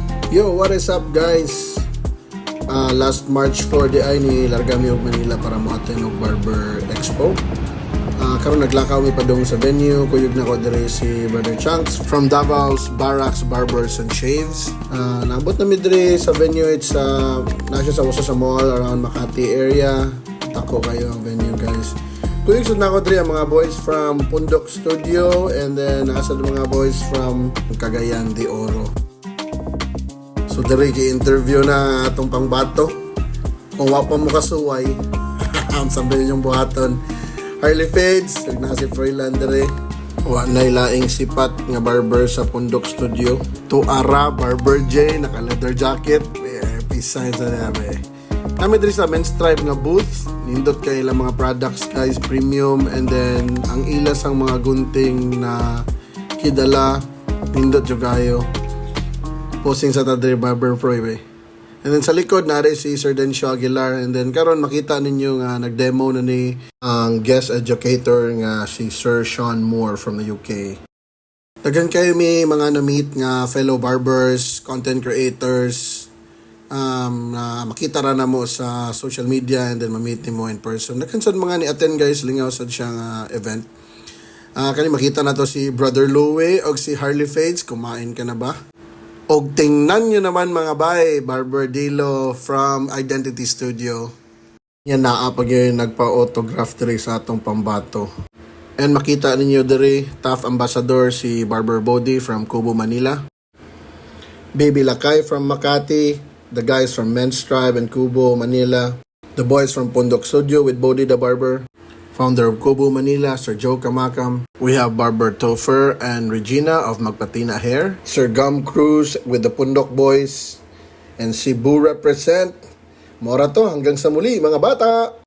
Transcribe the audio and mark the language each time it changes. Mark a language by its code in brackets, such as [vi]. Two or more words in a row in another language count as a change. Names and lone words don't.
[en] Yo, what is up guys? [ceb] Last March 4 di ay ni Largami og Manila para mo-attend og Barber Expo. Karon naglakaw mi pa dong sa venue, kuyog na ko dire si Brother Chunks from Davao's Barracks Barbers and Shaves. Naabot na mi dire sa venue, it's nasa sa usa sa mall [en] around Makati area. [ceb] Tako kayo ang [en] venue guys. [ceb] Kuyog sud na ko dire ang mga boys from Pundok Studio [en] and then [ceb] nasa mga boys from Cagayan de Oro. So diri ki-interview na atong pangbato. Kung wa pa mo kasuway, ang sabi yung buhaton. Harley Fades, na si Froilan diri. Wa nay laing sipat nga barber sa Pundok Studio. Tuara Barber J, naka leather jacket, peace signs na nabe. Kami diri sa Men's Tribe nga booth. Nindot kay ilang mga products guys, [en] premium, and then [ceb] ang ilas ang mga gunting na kidala nindot jud kayo. Posting sa Tadre Barber Pro eh. [en] And then [ceb] sa likod na si Sir Dencio Aguilar, [en] and then [ceb] karon makita ninyo nga nag-demo na ni ang [en] guest educator [ceb] nga si Sir Sean Moore [en] from the UK. [ceb] Daghan kayo may mga na-meet nga [en] fellow barbers, content creators, [ceb] na makita ra na mo sa [en] social media and then [ceb] ma-meet ni mo [en] in person. [ceb] Daghan sad mga ni-attend guys, lingaw sad siyang event. Kani makita na to si Brother Louie og si Harley Fades, [tl] kumain ka na ba? Og tingnan nyo naman mga bay, Barber Dilo from Identity Studio. [ceb] Yan naa pag yun nagpa-autograph diri sa atong pambato. And makita ninyo diri, [en] Tough Ambassador si Barber Body from Kubo, Manila. Baby Lakay from Makati. The guys from Men's Tribe and Kubo, Manila. The boys from Pundok Studio with Body the Barber. Founder of Kubo, Manila, Sir Joe Kamakam. We have Barber Topher and Regina of Magpatina Hair. Sir Gum Cruz with the Pundok Boys. And Cebu represent. [ceb] Mora to, [tl] hanggang sa muli mga bata!